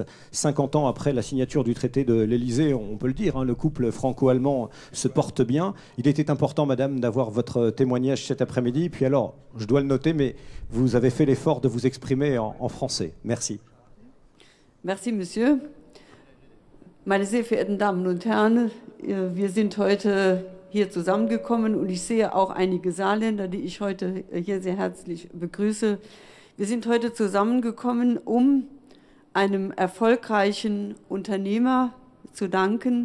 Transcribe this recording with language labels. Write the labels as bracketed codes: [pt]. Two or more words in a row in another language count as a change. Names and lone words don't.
[fr] 50 ans après la signature du traité de l'Élysée, on peut le dire, le couple franco-allemand se porte bien. Il était important, madame, d'avoir votre témoignage cet après-midi. Puis alors, je dois le noter, mais vous avez fait l'effort de vous exprimer en français. Merci. Merci, Monsieur. [de] Meine sehr verehrten Damen und Herren, wir sind heute hier zusammengekommen und ich sehe auch einige Saarländer, die ich heute hier sehr herzlich begrüße. Wir sind heute zusammengekommen, um einem erfolgreichen Unternehmer zu danken.